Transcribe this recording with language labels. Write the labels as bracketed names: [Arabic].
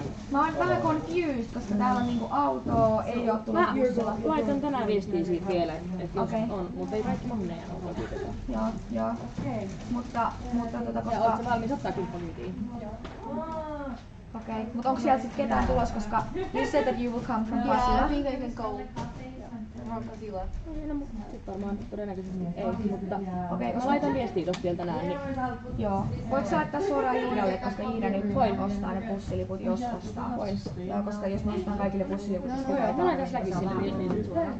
[Finnish] Mä oon vähän confused, koska täällä on niinku autoa, ei oo tullut bussilla. Laitan tänään viestiä siitä vielä, että jos on, mutta ei kaikki mahdu meidän autolla. Joo. Mutta koska... Ja ootko valmis ottaa kymppakyytiin? Okei, mutta onko siellä sit ketään tulos, koska [English] you said that you will come from Pasila? Yeah, I think I can go from Pasila. [Finnish] No, sit varmaan todennäköisesti ei, mutta mä laitan viestiä tosta vielä tänään. Niin. Joo. Voitko sä laittaa suoraan Iidalle, koska Iida nyt ostaa ne bussiliput, jos ostaa? Vois. Joo, koska jos mä ostan kaikille bussiliput, niin sitten Mä laitan Slackissa sinne viestiin suoraan.